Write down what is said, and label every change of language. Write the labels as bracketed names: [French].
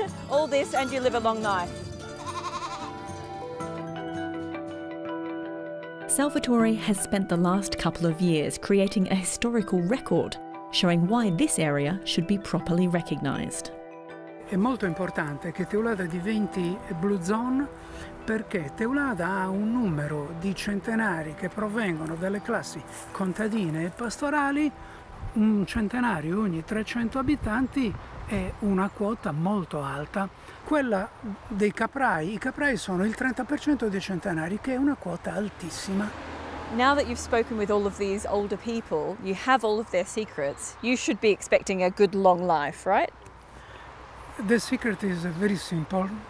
[English] All this and you live a long life. Salvatore has spent the last couple of years creating a historical record, showing why this area should be properly recognised. [Italian] È molto importante che Teulada diventi Blue Zone perché Teulada ha un numero di centenari che provengono dalle classi contadine e pastorali, un centenario ogni 300 abitanti è una quota molto alta. Quella dei caprai, i caprai sono il 30% dei centenari, che è una quota altissima. [English] Now that you've spoken with all of these older people, you have all of their secrets, you should be expecting a good long life, right? The secret is very simple.